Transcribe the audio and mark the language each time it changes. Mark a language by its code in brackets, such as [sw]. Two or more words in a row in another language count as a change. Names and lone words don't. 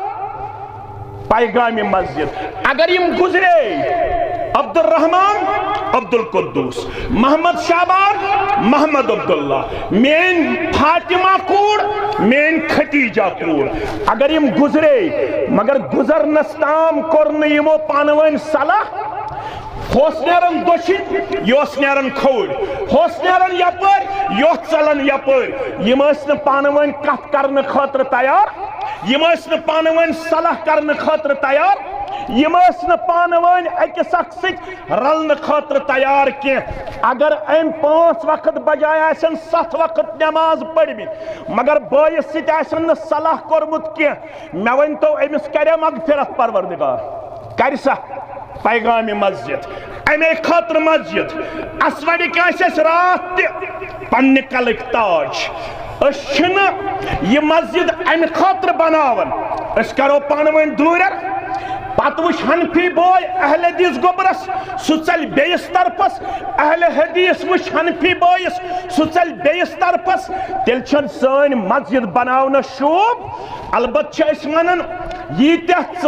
[ks] پیغامِ مسجد اگر یم گزرے عبد الرحمن عبد القدوس محمد شعبان محمد عبداللہ مین فاطمہ کوڑ مین ختیجہ کوڑ اگر یم گزرے مگر گزرنس تام کرن یمو پانوین صلح ہوس نیرن دوشن یوس نیرن کھوڑ ہوس نیرن یپر یوس چلن یپر یم ٲسۍ پانوین کتھ کرن خاطر تیار یم ٲسۍ پانوین صلح کرن خاطر تیار یم ٲسۍ پانوین أکِس اکھ سۭتۍ رلن خاطر تیار کی اگر ام 5 وقت بجائے آسن 7 وقت نماز پڑھمت مگر بٲیِس سۭتۍ آسن نہٕ صلح کوٚرمُت کینٛہہ مےٚ ؤنۍتو أمِس کَریا مغفرت پروردگار کَرِ سا پیغامِ مسجد امی خاطر مسجد اسوڑِک آسہِ اَسہِ رات تہِ پننہِ کلٕکۍ تاج أسۍ چھِنہٕ یہِ مسجد امہِ خاطرٕ بناوان أسۍ کرو پانہٕ ؤنۍ دوٗرٮ۪ر پتہٕ وٕچھ حنفی بوے اہل حدیث گوبرس سُہ ژلہِ بیٚیِس طرفس اہل حدیث وٕچھ حنفی بٲیِس سُہ ژلہِ بیٚیِس طرفس تیٚلہِ چھنہٕ سٲنۍ مسجد بناونس شوٗب البتہ چھِ أسۍ ونان ییٖتیاہ